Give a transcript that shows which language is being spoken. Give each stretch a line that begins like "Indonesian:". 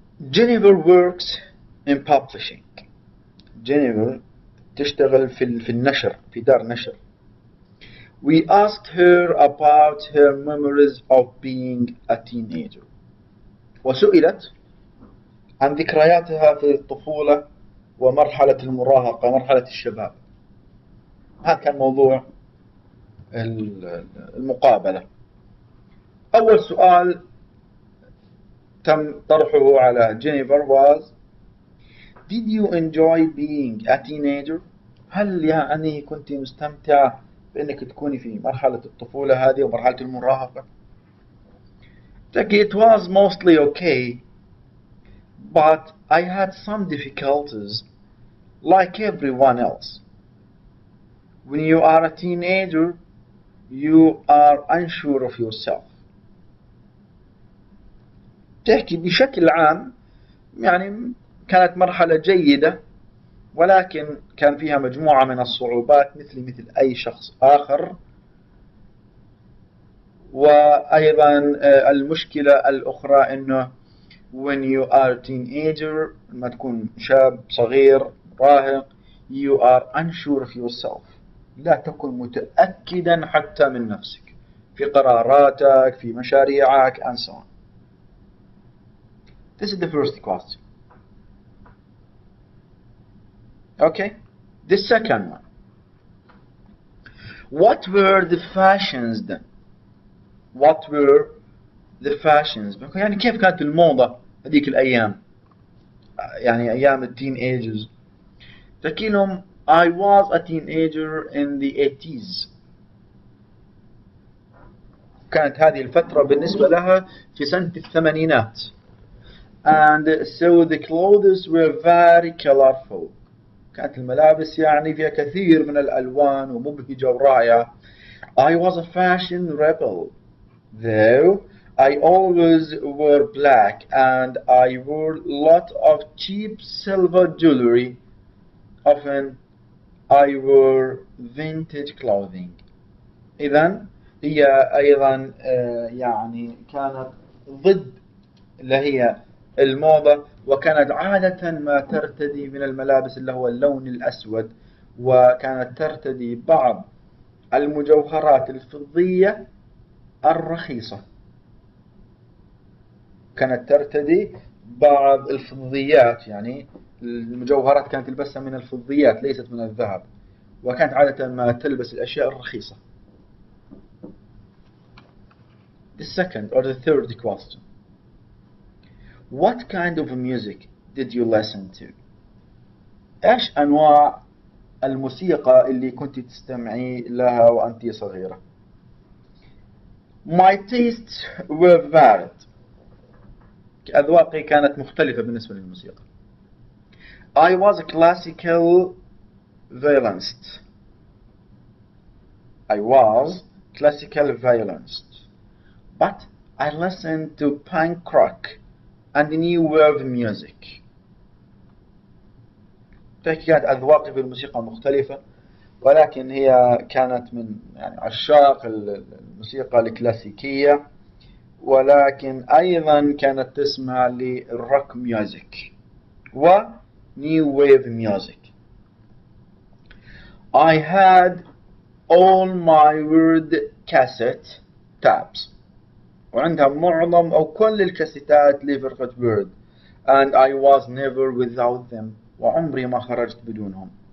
English: Jennifer works in publishing.
Arabic: جينيفر تشتغل في النشر، في دار نشر.
English: We asked her about her memories of being a teenager.
Arabic: وسئلت عن ذكرياتها في الطفولة ومرحلة المراهقة، مرحلة الشباب. هذا كان موضوع المقابلة. أول سؤال تم طرحه على جينيفر
English: was Did you enjoy being a teenager؟
Arabic: هل يعني كنت مستمتعة بأنك تكوني في مرحلة الطفولة هذه ومرحلة المراهقة؟
English: It was mostly okay, but I had some difficulties like everyone else. When you are a teenager, you are unsure of yourself.
Arabic: تحكي بشكل عام يعني كانت مرحلة جيدة، ولكن كان فيها مجموعة من الصعوبات مثل أي شخص آخر. وأيضا المشكلة الأخرى أنه
English: when you are a teenager،
Arabic: لما تكون شاب صغير راهق،
English: you are unsure of yourself،
Arabic: لا تكن متأكدا حتى من نفسك في قراراتك، في مشاريعك
English: and so on. This is the first question. Okay, the second one. What were the fashions then? What were the fashions؟
Arabic: يعني كيف كانت الموضة هذيك الأيام، يعني أيام التين ages. تحكي لهم
English: I was a teenager in the 80s.
Arabic: كانت هذه الفترة بالنسبة لها في سنة الثمانينات.
English: And so the clothes were very colorful.
Arabic: كانت الملابس يعني فيها كثير من الألوان ومبهجة ورائعة.
English: I was a fashion rebel, though I always wore black and I wore a lot of cheap silver jewelry. Often I wore vintage clothing.
Arabic: إذن هي أيضا يعني كانت ضد اللي هي الموضة، وكانت عادة ما ترتدي من الملابس اللي هو اللون الأسود، وكانت ترتدي بعض المجوهرات الفضية الرخيصة. كانت ترتدي بعض الفضيات، يعني المجوهرات كانت تلبسها من الفضيات ليست من الذهب، وكانت عادة ما تلبس الأشياء الرخيصة.
English: The second or the third question. What kind of music did you listen to?
Arabic: إيش أنواع الموسيقى اللي كنت تستمعي لها وأنت صغيرة؟
English: My tastes were varied.
Arabic: أذواقي كانت مختلفة بالنسبة للموسيقى.
English: I was a classical violinist. I was classical violinist. But I listened to punk rock and new wave music.
Arabic: كانت أذواقي في الموسيقى مختلفة، ولكن هي كانت من يعني عشاق الموسيقى الكلاسيكية، ولكن أيضا كانت تسمع للروك ميوزك و
English: new wave music. I had all my word cassette tabs
Arabic: وعندها معظم أو كل الكاسيتات لفرقة word
English: and I was never without them
Arabic: وعمري ما خرجت بدونهم.